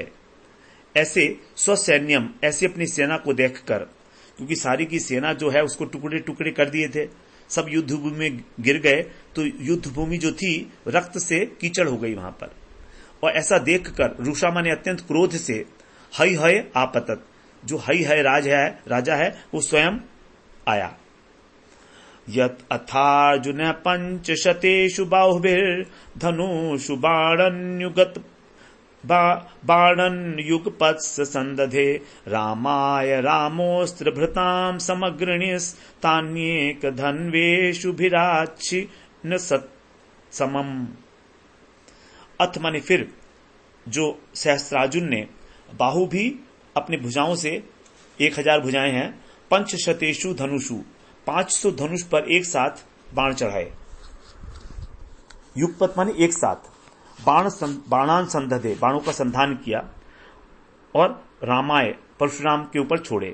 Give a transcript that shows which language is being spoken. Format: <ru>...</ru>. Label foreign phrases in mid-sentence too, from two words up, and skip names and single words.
<hi>ऐसे स्वसैन्यम, ऐसे अपनी सेना को देखकर, क्योंकि सारी की सेना जो है उसको टुकड़े टुकड़े कर दिए थे, सब युद्ध भूमि में गिर गए, तो युद्ध भूमि जो थी रक्त से कीचड़ हो गई वहां पर। और ऐसा देखकर रुषा माने अत्यंत क्रोध से,</hi> <sa>हय हय आपतत,</sa> <hi>जो हय हय राजा है वो स्वयं आया।</hi> <sa>यत अथार्जुन 5 शतेषु बाहुभिर्धनुषु बाणन्युगत बाणन युगपत्स संदधे रामाय रामोस्त्र भृताम समग्रणिस्तान्येक धन्वेषु भिराच्छिन्न समम।</sa> <hi>अथ माने फिर जो सहस्त्रार्जुन ने बाहु भी अपनी भुजाओं से 1000 भुजाएं हैं,</hi> <sa>पंचशतेषु धनुषु</sa> <hi>500 धनुष पर एक साथ बाण चढ़ाए। युगपत माने एक साथ,</hi> <sa>बाणान संदधे</sa> <hi>बाणों का संधान किया और रामाय परशुराम के ऊपर छोड़े।</hi>